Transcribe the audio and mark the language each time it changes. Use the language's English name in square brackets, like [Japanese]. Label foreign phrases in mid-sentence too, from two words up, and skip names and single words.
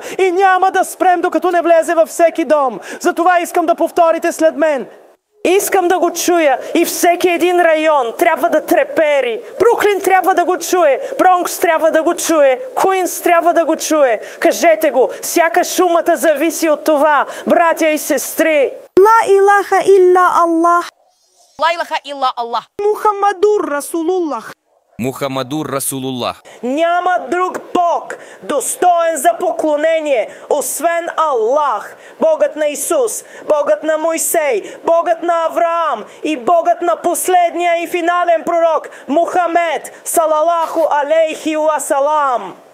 [Bulgarian] И няма да спрем, докато не влезе във всеки дом! Затова искам да повторите след мен! Искам да го чуя и всеки един район трябва да трепери. Бруклин трябва да го чуе, Бронкс трябва да го чуе, Куинс трябва да го чуе. Кажете го, сякаш шумата зависи от това, братя и сестри. [Arabic] لا إله إلا الله. لا إله إلا الله. محمد رسول الله. محمد رسول الله. [Bulgarian] Няма друг Бог, достоен за поклонение, освен Аллах, Богът на Исус, Богът на Мойсей, Богът на Авраам и Богът на последния и финален пророк, Мухамед, [Arabic] صلى الله عليه وسلم.